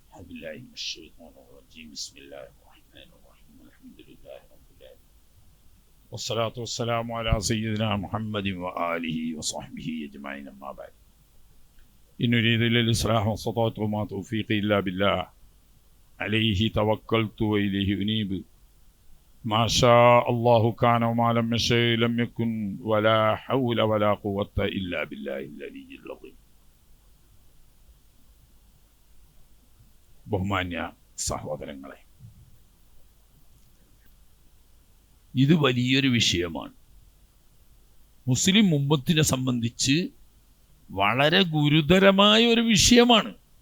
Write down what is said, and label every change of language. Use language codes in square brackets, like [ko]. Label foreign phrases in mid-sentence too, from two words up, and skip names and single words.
[ar] أعوذ بالله من الشيطان الرجيم بسم الله الرحمن الرحيم الحمد لله رب العالمين والصلاة والسلام على سيدنا محمد وآله وصحبه أجمعين أما بعد إن أريد إلا الإصلاح والصلاة وما توفيقي إلا بالله عليه توكلت وإليه أنيب ما شاء الله كان وما لم يشأ لم يكن ولا حول ولا قوة إلا بالله العلي العظيم. [ml] ബഹുമാന്യ സഹോദരങ്ങളെ, ഇത് വലിയൊരു വിഷയമാണ്. മുസ്ലിം ഉമ്മത്തിനെ സംബന്ധിച്ച് വളരെ ഗുരുതരമായ ഒരു വിഷയമാണ്.